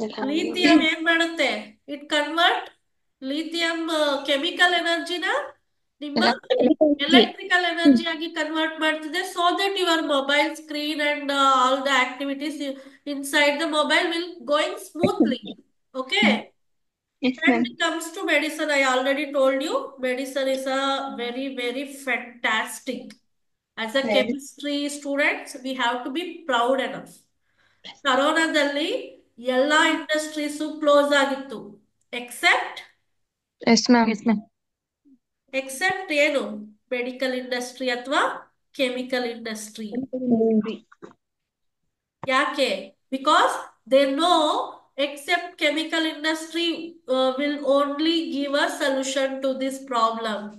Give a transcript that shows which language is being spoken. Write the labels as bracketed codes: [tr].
[kn] Lithium ಏನ್ ಮಾಡುತ್ತೆ? [en] it convert lithium chemical ಎನರ್ಜಿನ ನಿಮ್ಮ electrical energy [kn] ಆಗಿ ಕನ್ವರ್ಟ್ ಮಾಡ್ತಿದೆ, [en] So that your mobile screen and all the activities inside the mobile will going smoothly. Okay. Yes And ma'am. it comes to medicine, I already told you, medicine is a very, very fantastic. As a chemistry students, we have to be proud enough. [kn] ಕರೋನಾದಲ್ಲಿ ಎಲ್ಲಾ industries close ಆಗಿತ್ತು, accept [en] Yes ma'am. Yes ma'am. [kn] Accept ಏನು? [en] Medical industry ಅಥವಾ chemical industry. [kn] ಯಾಕೆ? [en] Because they know except chemical industry will only give a solution to this problem.